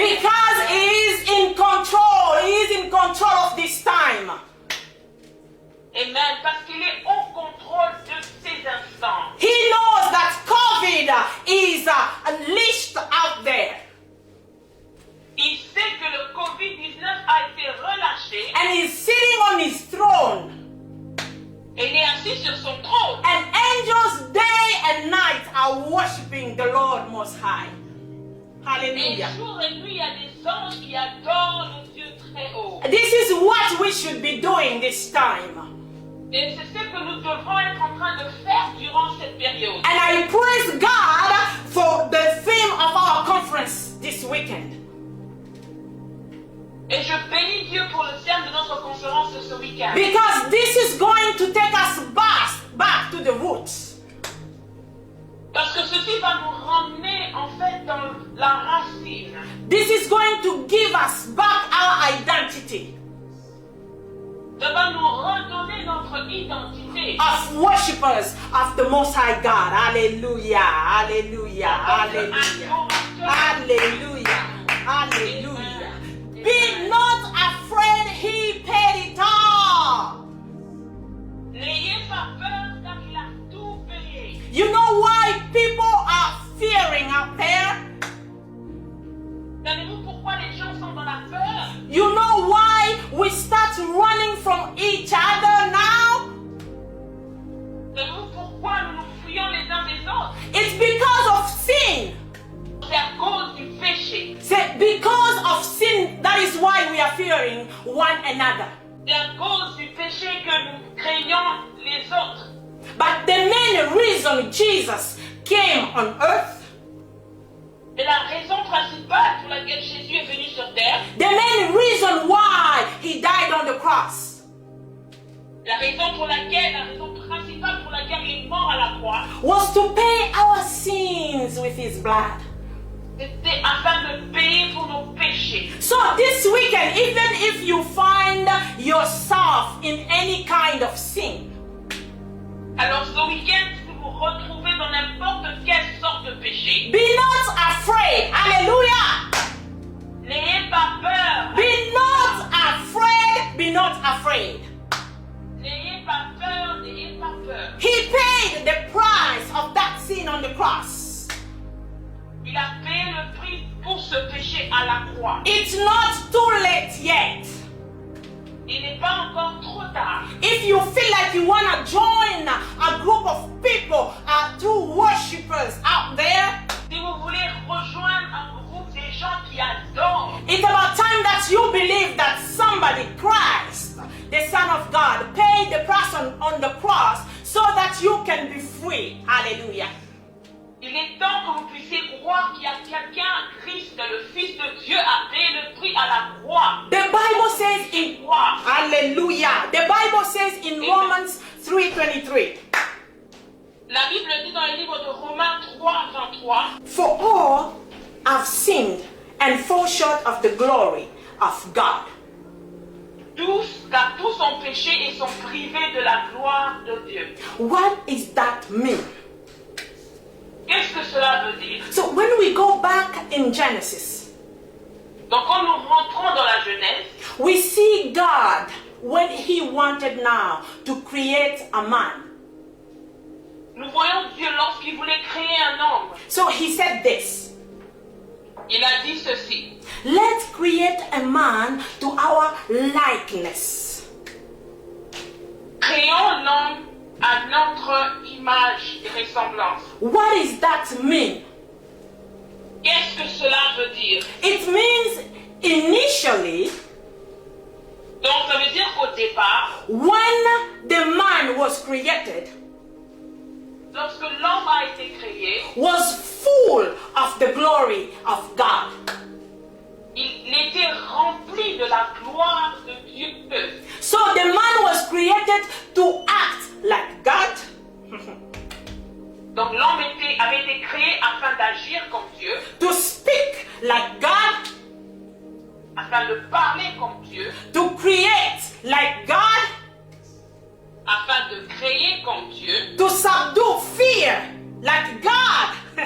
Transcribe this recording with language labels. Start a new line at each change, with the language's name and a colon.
English: Because He is in control. He is in control of this time. Amen.
French: Parce qu'il est au contrôle de ces instants.
English: He knows that COVID is unleashed out there.
French: Il sait que le Covid-19 a été relâché
English: And He's sitting on His throne.
French: et il est assis sur son trône.
English: And angels day and night are worshiping the Lord Most High.
French: Et
English: Hallelujah.
French: jour et nuit, il y a des anges qui adorent le Dieu très haut.
English: This is what we should be doing this time.
French: Et c'est ce que nous devons être en train de faire durant cette période.
English: And I praise God for the theme of our conference this weekend.
French: Et je bénis Dieu pour le thème de notre conférence de ce week-end.
English: Because this is going to take us back to the roots.
French: Parce que ceci va nous ramener en fait dans la racine.
English: This is going to give us back our identity
French: Ça va nous redonner notre identité.
English: of worshippers of the Most High God. Hallelujah. Hallelujah. Hallelujah. Hallelujah. Hallelujah. Be not afraid, He paid it all.
French: N'ayez pas peur car il a tout payé.
English: You know why people are fearing out there?
French: Savez-vous pourquoi les gens sont dans la peur?
English: You know why we start running from each other now?
French: Savez-vous pourquoi nous nous fuyons les uns des autres?
English: It's because of sin.
French: C'est à cause du péché.
English: Say, because of sin, that is why we are fearing one another.
French: C'est à cause du péché que nous craignons les autres.
English: But the main reason Jesus came on earth,
French: Et la raison principale pour laquelle Jésus est venu sur terre,
English: the main reason why He died on the cross,
French: la raison principale pour laquelle il est mort à la croix,
English: was to pay our sins with His blood.
French: c'était afin de payer pour nos péchés.
English: So this weekend, even if you find yourself in any kind of sin,
French: Alors ce week-end, si vous vous retrouvez dans n'importe quelle sorte de péché,
English: be not afraid. Hallelujah.
French: n'ayez pas peur.
English: Be not afraid. Be not afraid.
French: N'ayez pas peur, n'ayez pas peur.
English: He paid the price of that sin on the cross.
French: Il a payé le prix pour ce péché à la croix.
English: It's not too late yet.
French: Il n'est pas encore trop tard.
English: If you feel like you want to join a group of people, true worshippers out there,
French: Si vous voulez rejoindre un groupe des gens qui adorent,
English: it's about time that you believe that somebody, Christ, the Son of God, paid the price on the cross so that you can be free. Hallelujah.
French: il est temps que vous puissiez croire qu'il y a quelqu'un, Christ, le Fils de Dieu, a payé le prix à la croix.
English: The Bible says in
French: Croix.
English: Hallelujah. The Bible says in Romans 3:23,
French: La Bible dit dans le livre de Romains 3:23,
English: for all have sinned and fall short of the glory of God.
French: car tous ont péché et sont privés de la gloire de Dieu.
English: What is that mean?
French: Qu'est-ce que cela veut dire?
English: So when we go back in Genesis,
French: Donc quand nous rentrons dans la Genèse,
English: we see God when He wanted now to create a man.
French: nous voyons Dieu lorsqu'il voulait créer un homme.
English: So He said this,
French: Il a dit ceci:
English: let's create a man to our likeness.
French: créons l'homme à notre image et ressemblance.
English: What does that mean?
French: Qu'est-ce que cela veut dire?
English: It means initially
French: Donc ça veut dire qu'au départ,
English: when the man was created,
French: lorsque l'homme a été créé,
English: was full of the glory of God.
French: il était rempli de la gloire de Dieu.
English: So the man was created to act like God,
French: Donc l'homme avait été créé afin d'agir comme Dieu,
English: to speak like God,
French: afin de parler comme Dieu,
English: to create like God,
French: afin de créer comme Dieu,
English: to subdue fear like God.